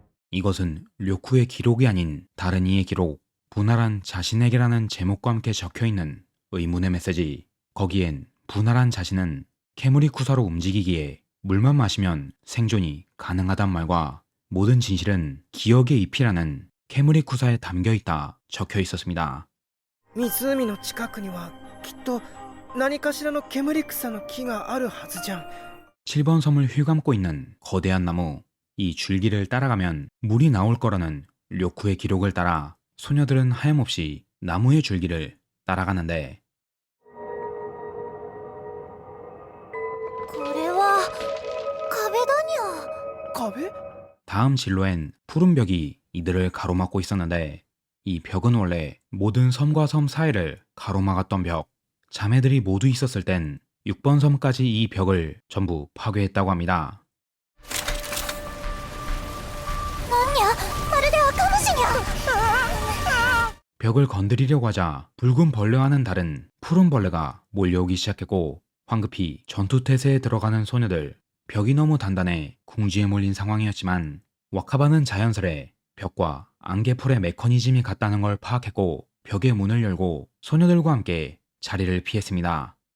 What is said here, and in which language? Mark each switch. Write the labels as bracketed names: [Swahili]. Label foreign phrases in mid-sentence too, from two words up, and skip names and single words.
[Korean] 이것은 료쿠의 기록이 아닌 다른 이의 기록, 분할한 자신에게라는 제목과 함께 적혀있는 의문의 메시지. 거기엔 분할한 자신은 캐무리 쿠사로 움직이기에 물만 마시면 생존이 가능하단 말과 모든 진실은 기억의 잎이라는 캐무리 쿠사에 담겨있다 적혀 있었습니다. [Japanese] 湖の近くにはきっと何かしらの煙草の木があるはずじゃん。 [Korean] 7번 섬을 휘감고 있는 거대한 나무, 이 줄기를 따라가면 물이 나올 거라는 료쿠의 기록을 따라 소녀들은 하염없이 나무의 줄기를 따라가는데 [Japanese] これは壁だにゃ。壁？ [Korean] 다음 진로엔 푸른 벽이 이들을 가로막고 있었는데 이 벽은 원래 모든 섬과 섬 사이를 가로막았던 벽. 자매들이 모두 있었을 땐 6번 섬까지 이 벽을 전부 파괴했다고 합니다. [Japanese] なんにゃ、まるで赤虫にゃ。 [Korean] 벽을 건드리려고 하자 붉은 벌레와는 다른 푸른 벌레가 몰려오기 시작했고 황급히 전투태세에 들어가는 소녀들. 벽이 너무 단단해 궁지에 몰린 상황이었지만 와카바는 자연스레 벽과 안개풀의 메커니즘이 같다는 걸 파악했고 벽의 문을 열고 소녀들과 함께 자리를 피했습니다.